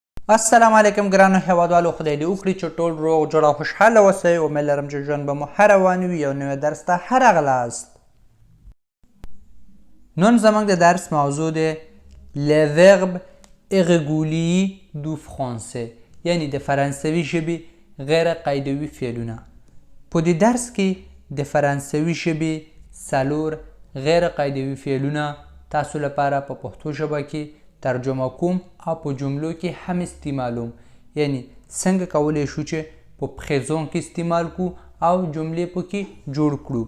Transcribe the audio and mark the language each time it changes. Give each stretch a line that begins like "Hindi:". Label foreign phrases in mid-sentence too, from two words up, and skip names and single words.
Pashto: السلام علیکم ګرانو هیوادوالو، خدای دې وکړي چې ټول روغ جوړ او خوشحاله اوسئ. امید لرم چې ژوند به مو ښه روان وي. یو نوی درس ته ښه راغلاست. نن زموږ د درس موضوع دی
French: les verbes irréguliers du français،
Pashto: یعنی د فرانسوي ژبې غیر قاعدوي فعلونه. په دې درس کې د فرانسوي ژبې څلور غیر قاعدوي فعلونه تاسو لپاره په پښتو ژبه کې ترجمه کوم او په جملو کې هم استعمالوم. یعنی څنګه کولی شو چې په پریزون کې استعمال کو او جملې پکې جوړ کړو.